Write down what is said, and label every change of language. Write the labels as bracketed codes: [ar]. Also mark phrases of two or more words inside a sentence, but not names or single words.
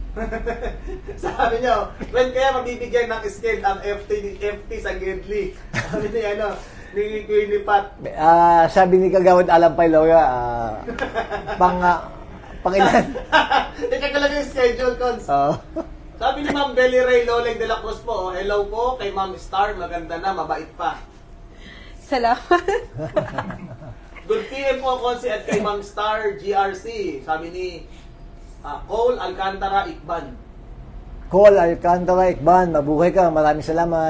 [tl] Sabi niyo, when kaya mabibigyan ng scale ang FT sa Gedli? Sabi niya, ni Queenie Pat. Sabi ni Kagawad Alampay Loya, pang ilan? Ika ka lang yung schedule, Cons. Oo. Sabi ni Ma'am Belly Ray Loleng de la Cruz po, hello po kay Ma'am Star, maganda na, mabait pa. Salamat. [en] Good PM [tl] po, Consi, at kay Ma'am Star GRC. Sabi ni Cole Alcantara Ikban. Cole Alcantara Ikban, mabuhay ka, maraming salamat.